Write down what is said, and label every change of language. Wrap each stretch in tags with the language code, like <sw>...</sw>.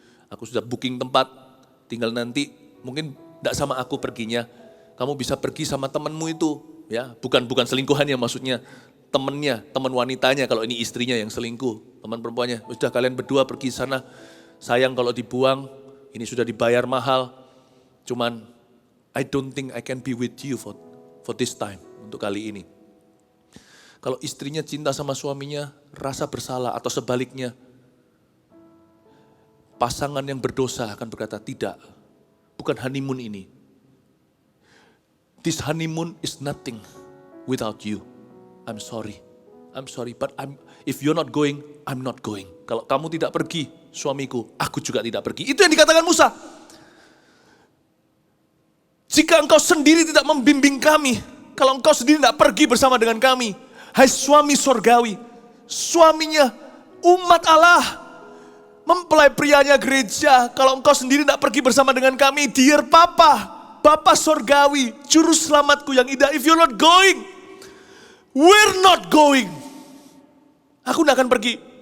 <id>Aku sudah booking tempat, tinggal nanti mungkin tidak sama aku perginya, kamu bisa pergi sama temanmu itu, ya, bukan selingkuhan ya maksudnya, temannya, teman wanitanya kalau ini istrinya yang selingkuh, teman perempuannya, sudah kalian berdua pergi sana, sayang kalau dibuang, ini sudah dibayar mahal, cuman</id> <en>I don't think I can be with you for this time,</en> <id>untuk kali ini. Kalau istrinya cinta sama suaminya, rasa bersalah atau sebaliknya, pasangan yang berdosa akan berkata, tidak, bukan honeymoon ini.</id> <en>This honeymoon is nothing without you. I'm sorry, but if you're not going, I'm not going.</en> <id>Kalau kamu tidak pergi, suamiku, aku juga tidak pergi. Itu yang dikatakan Musa. Jika engkau sendiri tidak membimbing kami, kalau engkau sendiri tidak pergi bersama dengan kami, hai suami sorgawi, suaminya umat Allah, mempelai prianya gereja, kalau engkau sendiri tidak pergi bersama dengan kami,</id> <en>dear Papa,</en> <id>Bapa sorgawi, juru selamatku yang indah,</id> <en>if you're not going,</en> <id>we're not going. Aku tidak akan pergi.</id>